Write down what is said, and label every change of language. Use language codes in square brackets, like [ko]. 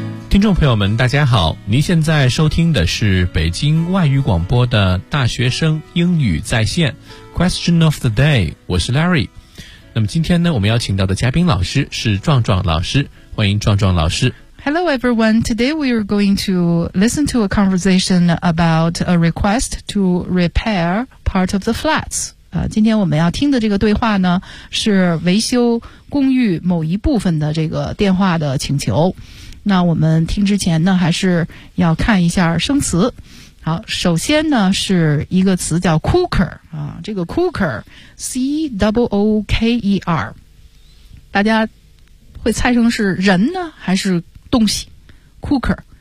[zh] 听众朋友们大家好，您现在收听的是北京外语广播的大学生英语在线 [en] Question of the day， [zh] 我是 Larry。那么今天呢，我们邀请到的嘉宾老师是壮壮老师，欢迎壮壮老师。 [en] Hello everyone, today we are going to listen to a conversation about a request to repair part of the flats。 [zh] 今天我们要听的这个对话呢，是维修公寓某一部分的这个电话的请求。那我们听之前呢，还是要看一下生词。好，首先呢是一个词叫 cooker 啊，这个 cooker C-O-O-K-E-R， 大家会猜成是人呢还是东西 cooker。